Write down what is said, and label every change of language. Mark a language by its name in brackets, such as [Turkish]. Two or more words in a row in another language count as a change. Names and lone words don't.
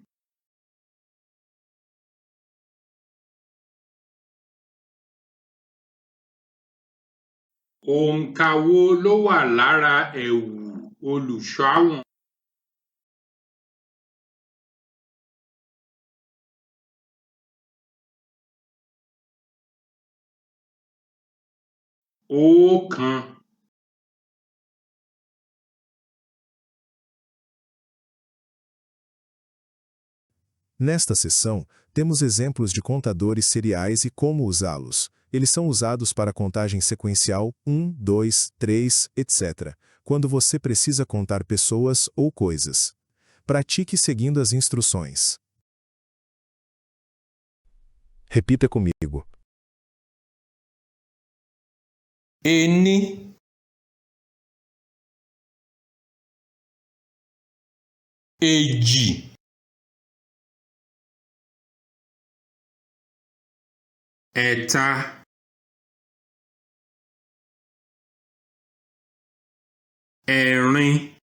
[Yoruba] Òǹkà wo ló wà lára ẹ̀wù olùṣọ́-àgùntàn? Ọ̀kan. [Portuguese] Nesta seção, temos exemplos de contadores seriais e como usá-los. Eles são usados para contagem sequencial 1, 2, 3, etc., quando você precisa contar pessoas ou coisas. Pratique seguindo as instruções. Repita comigo. [Yoruba] Ení, èjì, ẹ̀ta, ẹ̀rin,